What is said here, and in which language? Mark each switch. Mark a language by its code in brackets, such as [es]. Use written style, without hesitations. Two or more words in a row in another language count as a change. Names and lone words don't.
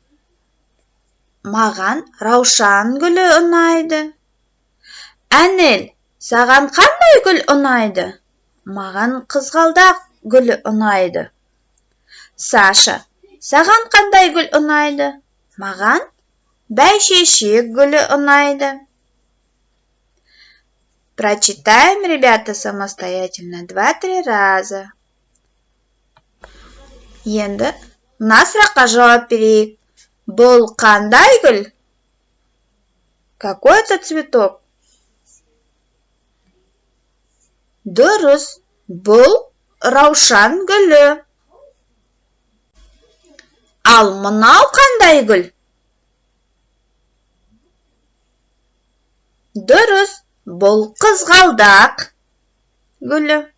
[kk] Маған раушан гүлі ұнайды. Әнел, саған қандай гүл ұнайды? Маған қызғалдақ гүлі ұнайды. Саша, саған қандай гүл ұнайды? Маған бәйшешек гүлі ұнайды. [ru] Прочитаем, ребята, самостоятельно 2-3 раза. [kk] Енді мына сұраққа жауап берейік. Бұл қандай гүл? [ru] Какой это цветок? [kk] Дұрыс, бұл раушан гүлі. Ал мынау қандай гүл? Дұрыс, бұл қызғалдақ гүлі.